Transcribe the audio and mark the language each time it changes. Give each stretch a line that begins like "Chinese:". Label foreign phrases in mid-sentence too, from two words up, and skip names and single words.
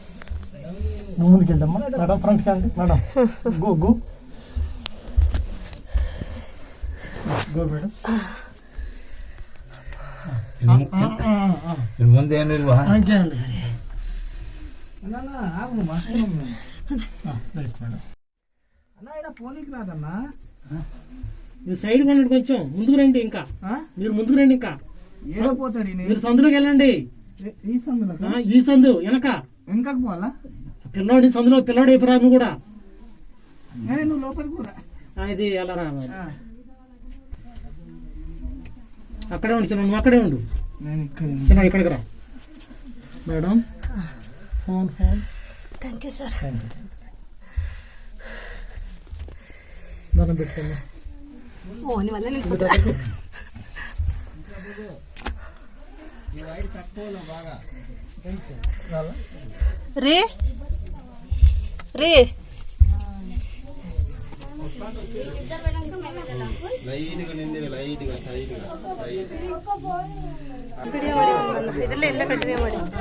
Kannada: ಮುಂದೆ ಏನಿಲ್ವಾ?
Telugu: సైడ్ కొనండి, కొంచెం ముందుకు రండి. ఇంకా మీరు ముందుకు రండి. ఇంకా మీరు సందులోకి వెళ్ళండి. ఈ సందు వెనక పోవాలా? పిల్లోడి సందులో పిల్లోడు అయిపోరాదు కూడా. నువ్వు లోపలికి కూడా ఇది ఎలా రావాలి? అక్కడే ఉండు చిన్న, నువ్వు అక్కడే ఉండు చిన్న. ఇక్కడికి రా మేడం. ఫోన్
English: Thank you sir.
Telugu: దండం పెట్టుకోండి.
Kannada: ನೀವಲ್ಲೇ ರೀ ರೀ ವಿಡಿಯೋ ಮಾಡಿ ಇದೆಲ್ಲ ಎಲ್ಲ ಕಂಟಿನ್ಯೂ ಮಾಡಿ.